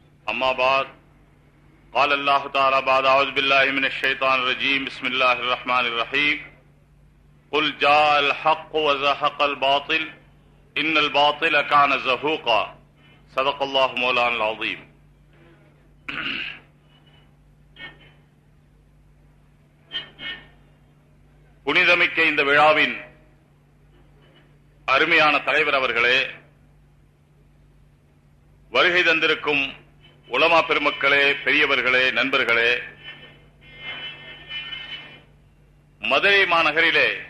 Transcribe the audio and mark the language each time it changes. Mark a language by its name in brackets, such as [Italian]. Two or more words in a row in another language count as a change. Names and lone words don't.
[Arabic] أما بعد قال الله تعالى بعد أعوذ بالله من الشيطان الرجيم بسم الله الرحمن الرحيم قل جاء الحق وزهق الباطل إن الباطل كان زهوقا صدق الله مولانا العظيم. [Tamil] புனிதமிக்க இந்த விழாவின் அருமையான தலைவர் அவர்களே, வருகை தந்திருக்கும் உலமா பெருமக்களே, பெரியவர்களே, நண்பர்களே, மதுரை மாநகரிலே